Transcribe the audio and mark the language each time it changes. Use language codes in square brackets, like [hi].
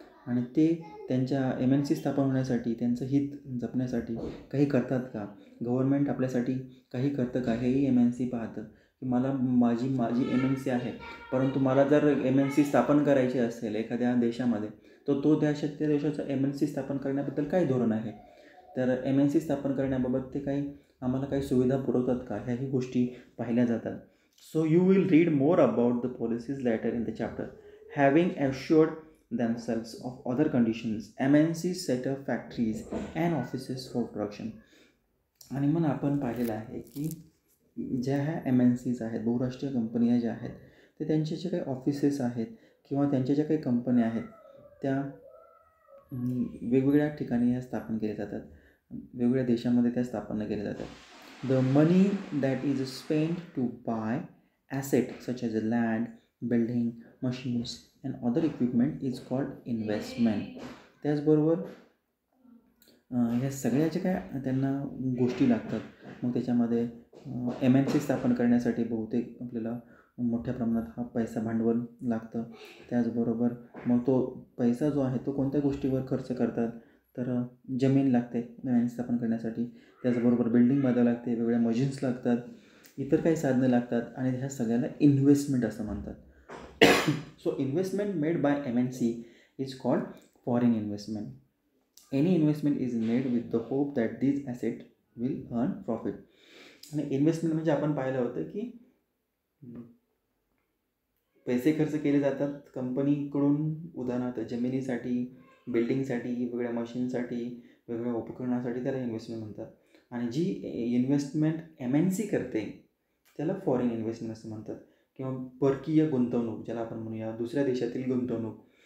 [mr] आणि ते त्यांच्या MNC स्थापन होण्यासाठी त्यांचं हित जपण्यासाठी काही करतात का, गव्हर्नमेंट आपल्यासाठी काही करतं का, हेही MNC पाहतं की माझी MNC आहे, परंतु मला जर MNC स्थापन करायची असेल एखाद्या देशामध्ये तर त्या देशाचं MNC स्थापन करण्याबद्दल काय धोरण आहे, तर MNC स्थापन करण्याबाबत ते आम्हाला काही सुविधा पुरवतात का, ह्याही गोष्टी पाहिल्या जातात. [en] So you will read more about the policies later in the chapter. Having assured themselves of other conditions, MNC set up factories and offices for production. [mr] आणि मग आपण पाहिलेलं आहे की ज्या ह्या MNCs आहेत, बहुराष्ट्रीय कंपन्या ज्या आहेत ते त्यांचे जे काही ऑफिसेस आहेत किंवा त्यांच्या ज्या काही कंपन्या आहेत त्या वेगवेगळ्या ठिकाणी ह्या स्थापन केल्या जातात, वेगवेगळ्या देशामध्ये त्या स्थापन केल्या जातात. [en] The money that is spend to buy asset such as a land, building, machines and other equipment is called investment. [mr] त्याचबरोबर ह्या सगळ्या ज्या काय त्यांना गोष्टी लागतात, मग त्याच्यामध्ये MNC स्थापन करण्यासाठी बहुतेक आपल्याला मोठ्या प्रमाणात हा पैसा भांडवल लागतं. त्याचबरोबर मग तो पैसा जो आहे तो कोणत्या गोष्टीवर खर्च करतात, तर जमीन लागते MNC स्थापन करण्यासाठी, त्याचबरोबर बिल्डिंग बांधावी लागते, वेगवेगळ्या मशीन्स लागतात, इतर काही साधनं लागतात आणि ह्या सगळ्याला इन्व्हेस्टमेंट असं म्हणतात. [en] So investment made by MNC is called foreign investment. Any investment is made with the hope that this asset will earn profit. [mr] आणि इन्व्हेस्टमेंट म्हणजे आपण पाहिलं होतं की पैसे खर्च केले जातात कंपनीकडून, उदाहरणार्थ जमिनीसाठी, बिल्डिंगसाठी, वेगवेगळ्या मशीनसाठी, वेगवेगळ्या उपकरणासाठी, त्याला इन्व्हेस्टमेंट म्हणतात. आणि जी इन्व्हेस्टमेंट MNC करते त्याला फॉरेन इन्व्हेस्टमेंट असं म्हणतात किंवा परकीय गुंतवणूक ज्याला आपण म्हणूया, दुसऱ्या देशातील गुंतवणूक.